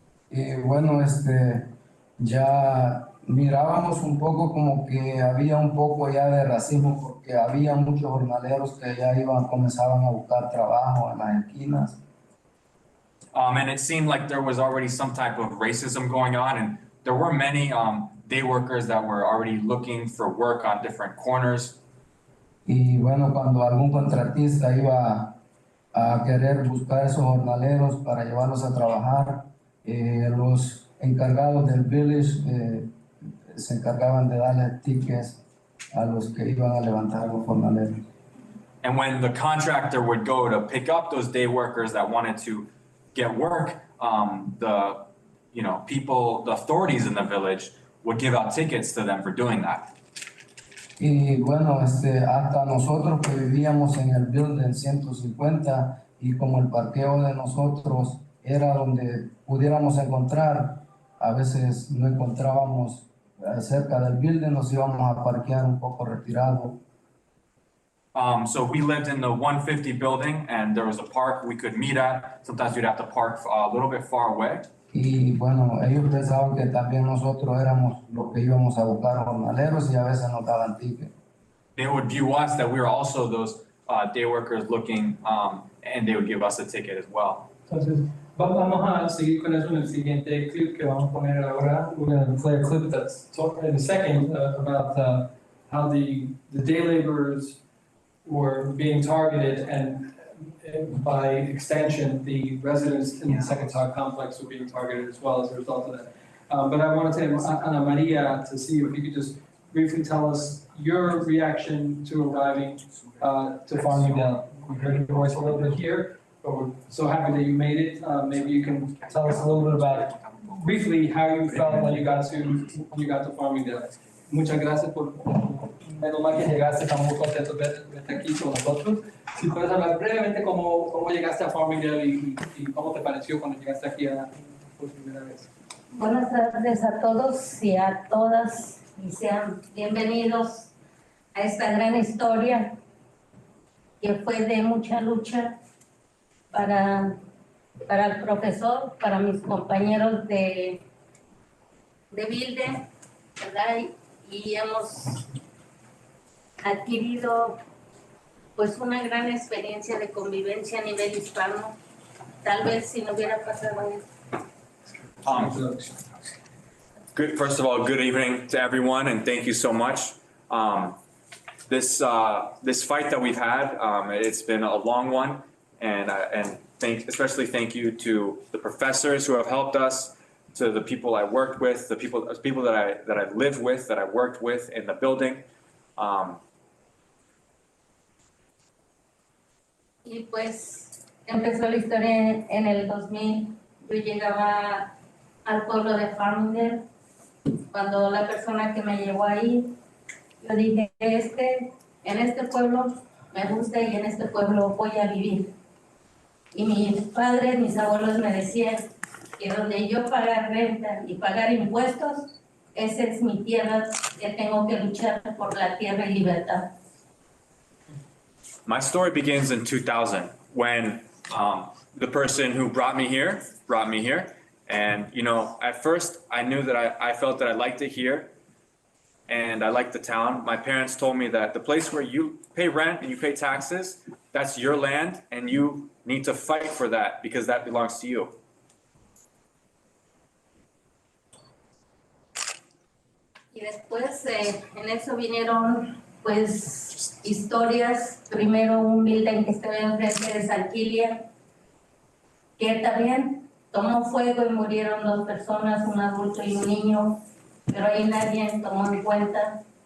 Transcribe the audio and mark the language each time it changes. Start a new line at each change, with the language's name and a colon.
Spanish: Y bueno, ya mirábamos un poco como que había un poco ya de racismo porque había muchos jornaleros que ya comenzaban a buscar trabajo en las esquinas.
English: And it seemed like there was already some type of racism going on, and there were many day workers that were already looking for work on different corners.
Spanish: Y bueno, cuando algún contratista iba a querer buscar esos jornaleros para llevarlos a trabajar, los encargados del village se encargaban de darle tickets a los que iban a levantar los jornaleros.
English: And when the contractor would go to pick up those day workers that wanted to get work, the authorities in the village would give out tickets to them for doing that.
Spanish: Y bueno, hasta nosotros que vivíamos en el building 150 y como el parqueo de nosotros era donde pudiéramos encontrar, a veces no encontrábamos cerca del building, nos íbamos a parquear un poco retirado.
English: So we lived in the 150 building and there was a park we could meet at. Sometimes we'd have to park a little bit far away.
Spanish: Y bueno, ellos pensaban que también nosotros éramos los que íbamos a buscar jornaleros y a veces nos daban ticket.
English: They would view us that we were also those day workers looking, and they would give us a ticket as well.
Spanish: Entonces, vamos a seguir con eso en el siguiente clip que vamos a poner ahora.
English: We're going to play a clip that's in a second about how the day laborers were being targeted, and by extension, the residents in the Secatogue complex were being targeted as well as a result of that. But I wanted to Ana Maria to see if you could just briefly tell us your reaction to arriving to Farmingdale. We heard your voice a little bit here, but we're so happy that you made it. Maybe you can tell us a little bit about briefly how you felt when you got to Farmingdale.
Spanish: Muchas gracias por menos mal que llegaste, estamos muy contentos de verte aquí con nosotros. Si puedes hablar brevemente cómo llegaste a Farmingdale y cómo te pareció cuando llegaste aquí por primera vez. Buenas tardes a todos y a todas y sean bienvenidos a esta gran historia que fue de mucha lucha para el profesor, para mis compañeros de Builde, ¿verdad? Y hemos adquirido pues una gran experiencia de convivencia a nivel hispano. Tal vez si no hubiera pasado esto.
English: First of all, good evening to everyone, and thank you so much. This fight that we've had, it's been a long one, and especially thank you to the professors who have helped us, to the people I worked with, the people that I lived with, that I worked with in the building.
Spanish: Y pues empezó la historia en el 2000. Yo llegaba al pueblo de Farmingdale. Cuando la persona que me llevó ahí, yo dije, en este pueblo me gusta y en este pueblo voy a vivir. Y mis padres, mis abuelos me decían que donde yo pagar renta y pagar impuestos, esa es mi tierra, que tengo que luchar por la tierra y libertad.
English: My story begins in 2000 when the person who brought me here. And, you know, at first I knew that I felt that I liked it here and I liked the town. My parents told me that the place where you pay rent and you pay taxes, that's your land and you need to fight for that because that belongs to you.
Spanish: Y después en eso vinieron pues historias. Primero un building que estaba enfrente de Sanquilia, que también tomó fuego y murieron 2 personas, un adulto y un niño, pero ahí nadie tomó en cuenta.